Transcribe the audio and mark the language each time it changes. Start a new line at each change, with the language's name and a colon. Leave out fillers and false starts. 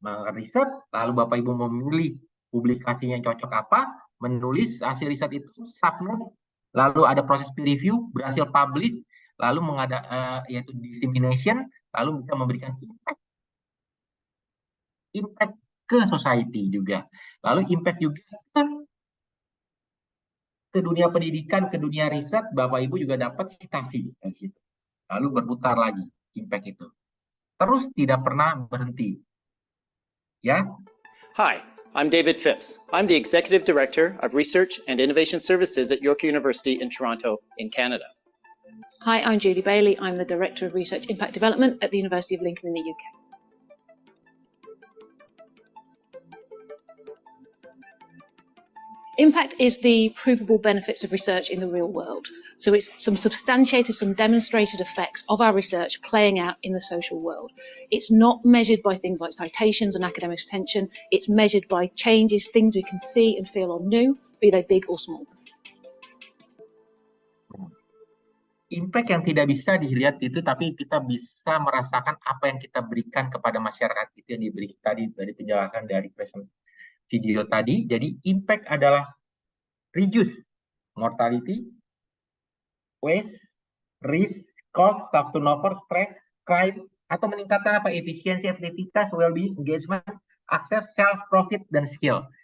Indonesian: Riset, lalu Bapak Ibu memilih publikasinya yang cocok apa, menulis hasil riset itu, submit, lalu ada proses peer review, berhasil publish, lalu yaitu dissemination, lalu bisa memberikan impact ke society juga. Lalu impact juga ke dunia pendidikan, ke dunia riset, Bapak Ibu juga dapat citasi dari situ. Lalu berputar lagi impact itu. Terus tidak pernah berhenti. Ya.
English: Hi, I'm David Phipps. I'm the Executive Director of Research and Innovation Services at York University in Toronto, in Canada. Hi, I'm Julie Bailey. I'm the Director of Research Impact Development at the University of Lincoln in the UK. Impact is the provable benefits of research in the real world. So it's some substantiated, some demonstrated effects of our research playing out in the social world. It's not measured by things like citations and academic attention. It's measured by changes, things we can see and feel or new, be they big or small.
Indonesian: Impact yang tidak bisa dilihat itu, tapi kita bisa merasakan apa yang kita berikan kepada masyarakat, itu yang diberi tadi dari penjelasan dari video tadi. Jadi impact adalah reduce mortality, waste, risk, cost, staff turnover, stress, crime, atau meningkatkan efisiensi, efektivitas, well-being, engagement, akses, sales, profit, dan skill.